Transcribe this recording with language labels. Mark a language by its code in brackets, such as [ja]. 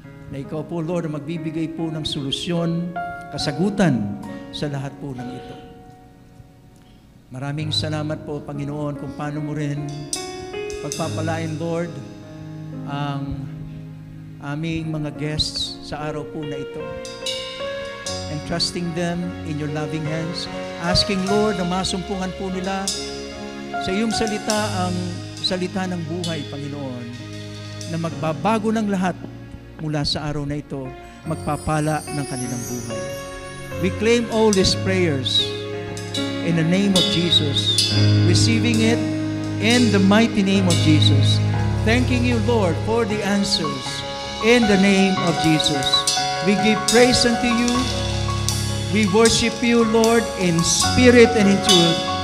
[tl] Na ikaw po, Lord, magbibigay po ng solusyon, kasagutan sa lahat po ng ito. Maraming salamat po, Panginoon, kung paano mo rin pagpapalain, Lord, ang aming mga guests sa araw po na ito. [en] Entrusting them in your loving hands. Asking, [tl] Lord, na masumpungan po nila sa iyong salita, ang salita ng buhay, Panginoon, na magbabago ng lahat mula sa araw na ito, magpapala ng kanilang buhay. [en] We claim all these prayers in the name of Jesus, receiving it in the mighty name of Jesus. Thanking you, Lord, for the answers in the name of Jesus. We give praise unto you. We worship you, Lord, in spirit and in truth.